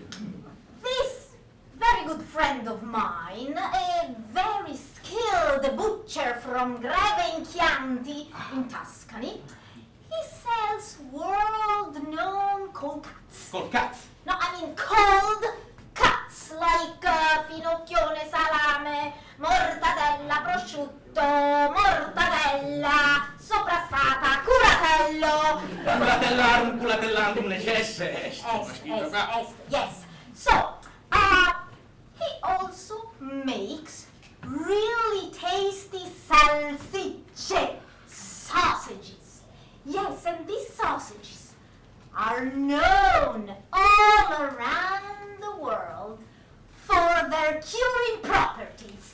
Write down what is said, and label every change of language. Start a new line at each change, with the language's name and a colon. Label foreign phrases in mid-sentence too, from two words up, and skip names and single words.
English: This very good friend of mine, a very skilled butcher from Greve in Chianti in Tuscany, he sells world-known cold cuts. Cold cuts? No, I mean cold cuts, like finocchione, salame, mortadella, prosciutto, mortadella, soprassata, curatello.
Latin: Culatellarum, culatellandum necesse est.
English: Yes. So, he also makes really tasty salsicce, sausages. Yes, and these sausages are known all around the world for their curing properties.